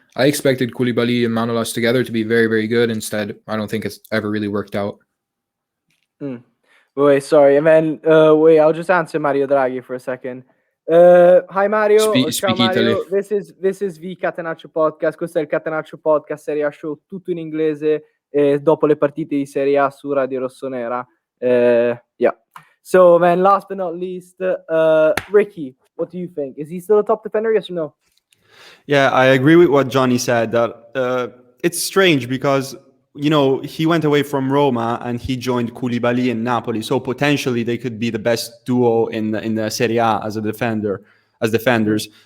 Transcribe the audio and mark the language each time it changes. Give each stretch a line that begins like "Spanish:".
English: I expected Koulibaly and Manolas together to be very, very good. Instead, I don't think it's ever really worked out. Wait, sorry. And then, I'll just answer Mario Draghi for a second. Hi Mario, ciao Mario. This is the Catenaccio Podcast.
Italian: Questo è il Catenaccio Podcast Serie A Show, tutto in inglese dopo le partite di Serie A su Radio Rossonera.
English: Yeah. So then, last but not least, Ricky, what do you think? Is he still a top defender? Yes or no? Yeah, I agree with what Johnny said. That it's strange because he went away from Roma and he joined Koulibaly in Napoli. So potentially they could be the best duo in the Serie A as defenders.